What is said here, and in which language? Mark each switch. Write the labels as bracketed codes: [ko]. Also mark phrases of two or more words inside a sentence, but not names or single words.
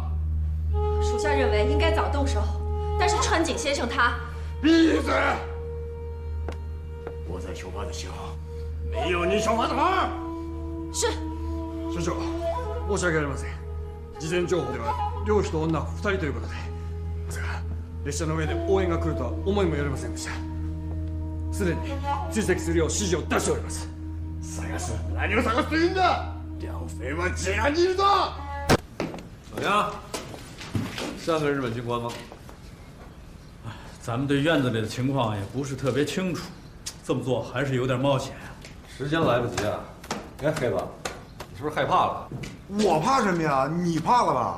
[zh] 属下认为应该早动手，但是川井先生他…… 闭嘴！我在修法的时候，没有你说话的份。是。 [ja] 所長、申し訳ありません。事前情報では漁師と女2人ということで、ですが列車の上で応援が来るとは思いもよりませんでした。すでに追跡するよう指示を出しております。探す？何を探すというんだ？梁飞は这样にいるぞ。 [zh] 怎么样？像个日本军官吗？咱们对院子里的情况也不是特别清楚，这么做还是有点冒险啊。时间来不及啊！哎，黑子，你是不是害怕了？我怕什么呀？你怕了吧？